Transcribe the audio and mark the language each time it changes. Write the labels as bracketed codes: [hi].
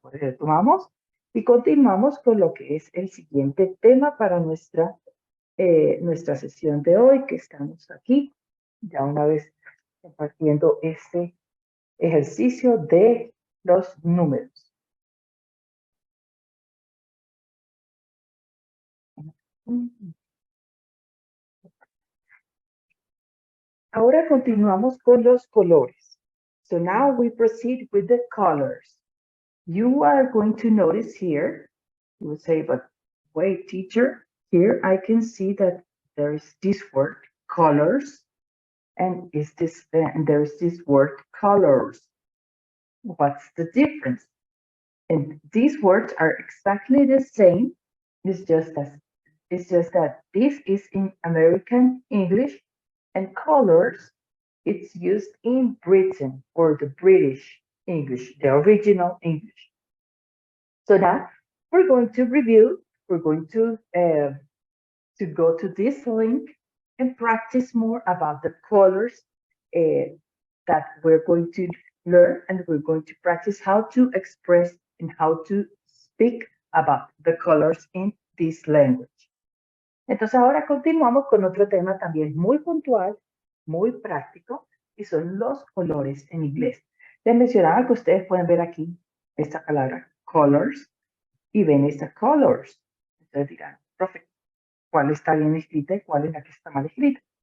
[es] Por eso tomamos y continuamos con lo que es el siguiente tema para nuestra sesión de hoy, que estamos aquí, ya una vez compartiendo este ejercicio de los números. Ahora continuamos con los colores. [en] So now we proceed with the colors. You are going to notice here, you will say, but wait, teacher, here I can see that there is this word colors and there is this word colors. What's the difference? And these words are exactly the same. It's just that this is in American English and colors, it's used in Britain or the British English, the original English. So now we're going to review, we're going to go to this link and practice more about the colors that we're going to learn, and we're going to practice how to express and how to speak about the colors in this language. [es] Entonces ahora continuamos con otro tema también muy puntual, muy práctico, y son los colores en inglés. Les mencionaba que ustedes pueden ver aquí esta palabra colors y ven esta colors. Entonces dirán, profe, ¿cuál está bien escrita y cuál es la que está mal escrita?